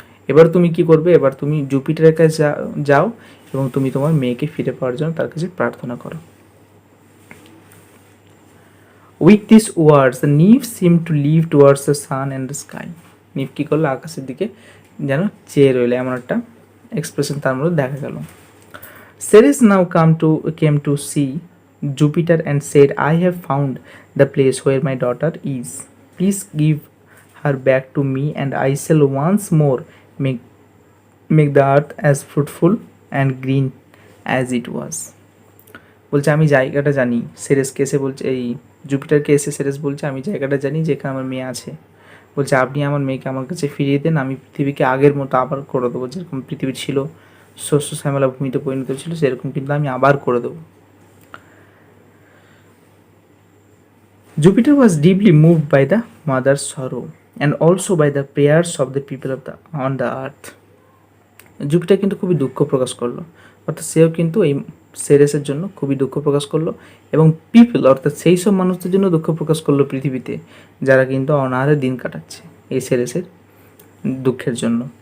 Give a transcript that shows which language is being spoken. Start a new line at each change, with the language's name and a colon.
Bangla: এবার তুমি কি করবে, এবার তুমি জুপিটারের কাছে যাও এবং তুমি তোমার মেয়েকে ফিরে পাওয়ার জন্য তার কাছে প্রার্থনা করো।
English: With this words the Niv seem to live towards the sun and the sky.
Bangla: নিভ কী করলো, আকাশের দিকে যেন চেয়ে রইলো, এমন একটা এক্সপ্রেশন তার মধ্যে দেখা গেল।
English: Ceres now came to see Jupiter and said, I have found the place where my daughter is. Please give her back to me and I shall once more make the earth as fruitful and green as it was.
Bangla: বলছে আমি জায়গাটা জানি, সেরেসকে এসে বলছে, এই জুপিটারকে এসে Ceres বলছে আমি জায়গাটা জানি যেখানে আমার মেয়ে আছে। বলছে আপনি আমার মেয়েকে আমার কাছে ফিরিয়ে দেন, আমি পৃথিবীকে আগের মতো আবার করে দেবো, যেরকম পৃথিবী ছিল শস্য শ্যামলা ভূমিতে পরিণত ছিল সেরকম কিন্তু আমি আবার করে দেবো।
English: Jupiter was deeply moved by the mother's sorrow and also by the prayers of the people on the earth.
Bangla: Jupiter কিন্তু খুবই দুঃখ প্রকাশ করলো, অর্থাৎ সেও কিন্তু এই সেরেসের জন্য খুবই দুঃখ প্রকাশ করলো এবং পিপল অর্থাৎ সেই সব মানুষদের জন্য দুঃখ প্রকাশ করলো পৃথিবীতে যারা কিন্তু অনাহারে দিন কাটাচ্ছে এই সেরেসের দুঃখের জন্য।